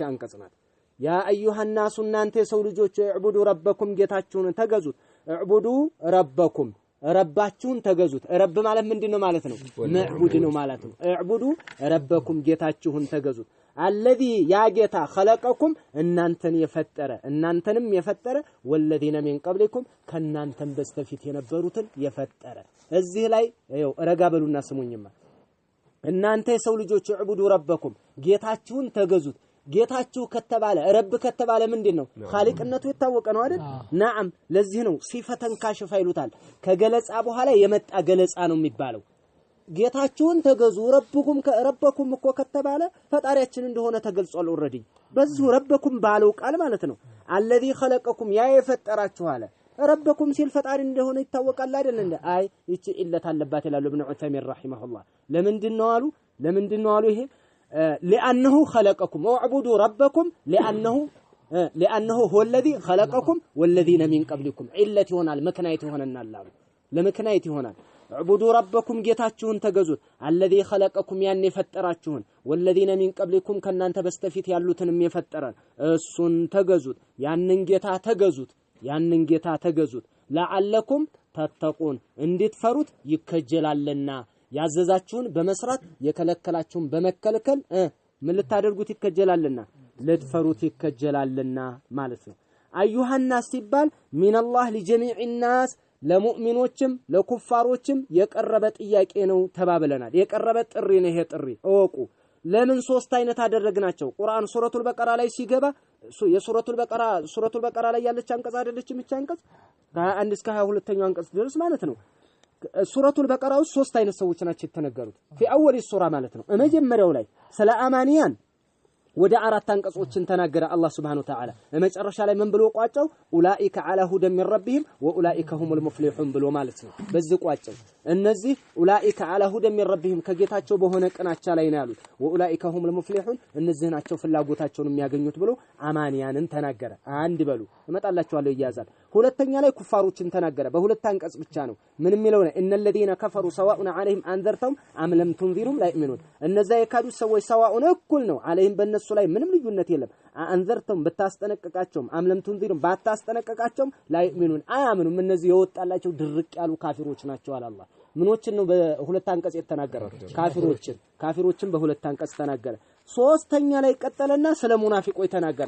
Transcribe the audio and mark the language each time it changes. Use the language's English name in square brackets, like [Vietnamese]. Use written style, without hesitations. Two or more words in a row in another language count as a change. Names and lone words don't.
[Amharic] አንቀጽ ናት [Arabic] يا أيها الناس [Amharic] እናንተ የሰው ልጆች [Arabic] اعبدوا ربكم [Amharic] ጌታችሁን ተገዙት [Arabic] اعبدوا ربكم [Amharic] ረባችሁን ተገዙት ረብ ማለት ምንድነው ማለት ነው መዕቡድ ነው ማለት ነው [Arabic] اعبدوا ربكم [Amharic] ጌታችሁን ተገዙት አለዚ ያ ጌታ خلقكم እናንተን የፈጠረ እናንተንም የፈጠረ [Arabic] والذين من قبلكم [Amharic] ከናንተም በስተፊት የነበሩትን የፈጠረ እዚህ ላይ ይኸው ረጋ በሉና ስሙኝማ እናንተ የሰው ልጆች [Arabic] اعبدوا ربكم [Amharic] ጌታችሁን ተገዙት ጌታችሁ ከተባለ ረብ ከተባለ ምንድነው ኻሊቅነቱ የታወቀ ነው አይደል ነዓም ለዚህ ነው ሲፈተን ካሽፋ ይሉታል ከገለጻ በኋላ የመጣ ገለጻ ነው የሚባለው ጌታችሁን ተገዙ ረበኩም እኮ ከተባለ ፈጣሪያችን እንደሆነ ተገልጿል ኦሬዲ በዚህ ረበኩም ባለው ቃል ማለት ነው [Arabic] الذي خلقكم [Amharic] ያ የፈጠራችሁ አለ ረበኩም ሲል ፈጣሪ እንደሆነ ይታወቃል አይደል እንዴ አይ እቺ ኢለት አለባት ይላሉ ኢብኑ ዑተይሚን ረሂመሁላህ ለምንድነው አሉ ይሄ [Arabic] لأنه خلقكم واعبدوا ربكم لأنه هو الذي خلقكم والذين من قبلكم علة [Amharic] ይሆናል ምክንያት ይሆነናል ለምክንያት ይሆናል [Arabic] اعبدوا ربكم [Amharic] ጌታችሁን ተገዙት [Arabic] الذي خلقكم [Amharic] ያን የፈጠራችሁን [Arabic] والذين من قبلكم [Amharic] ከናንተ በስተፊት ያሉትንም የፈጠረን እሱን ተገዙት ያንን ጌታ ተገዙት [Arabic] لعلكم تتقون [Amharic] እንድትፈሩት ይከጀላልና ያዘዛችሁን በመስራት የከለከላችሁን በመከልከል ምን ልታደርጉት ይከጀላልና ልትፈሩት ይከጀላልና ማለት ነው [Arabic] أيها الناس [Amharic] ሲባል [Arabic] من الله لجميع الناس [Amharic] ለሙእሚኖችም ለኩፋሮችም የቀረበ ጥያቄ ነው ተባብለናል የቀረበ ጥሪ ነው ይሄ ጥሪ እወቁ ለምን ሶስት አይነት አደረግናቸው ቁርአን ሱረቱል በቀራ ላይ ሲገባ ሱረቱል በቀራ ላይ ያለች አንቀጽ አይደለችም እቺ አንቀጽ ከ1 እስከ 22ኛው አንቀጽ ድረስ ማለት ነው ሱረቱል በቀራ ውስጥ ሶስት አይነት ሰዎች ናቸው የተነገሩት [Arabic] في اول [Amharic] ሱራ ማለት ነው መጀመሪያው ላይ ስለ አማንያን ወደ አራት አንቀጾችን ተናገረ አላህ [Arabic] سبحانه وتعالى [Amharic] መጨረሻ ላይ ምን ብሎ ቋጨው [Arabic] أولئك على هدى من ربهم وأولئك هم المفلحون [Amharic] ብሎ ማለት ነው በዚህ ቋጨው እነዚህ [Arabic] أولئك على هدى من ربهم [Amharic] ከጌታቸው በሆነ ቅናቻ ላይ ነው ያሉት [Arabic] وأولئك هم المفلحون [Amharic] እነዚህ ናቸው ፍላጎታቸውን የሚያገኙት ብሎ አማንያንን ተናገረ አንድ በሉ እመጣላችኋለሁ ይያዛል ሁለተኛ ላይ ኩፋሮችን ተናገረ በሁለት አንቀጽ ብቻ ነው ምን የሚለው ነው እነ [Arabic] الذين كفروا سواء عليهم انذرتهم ام لم تنذرهم لا يؤمنون [Amharic] እነዛ የካዱ ሰዎች ሰዋኡን እኩል ነው عليهم በእነሱ ላይ ምንም ልዩነት የለም አንዘርተም በታስጠነቀቃቸውም [Arabic] أم لم تنذرهم [Amharic] ባታስጠነቀቃቸውም ላይ ምኑን አያምኑም እነዚህ የወጣላቸው ድርቅ ያሉ ካፊሮች ናቸው አለ አላህ ምኖችን ነው በሁለት አንቀጽ የተናገረው ካፊሮችን በሁለት አንቀጽ ተናገረ ሶስተኛ ላይ ቀጠለና ስለ ሙናፊቆች ተናገረ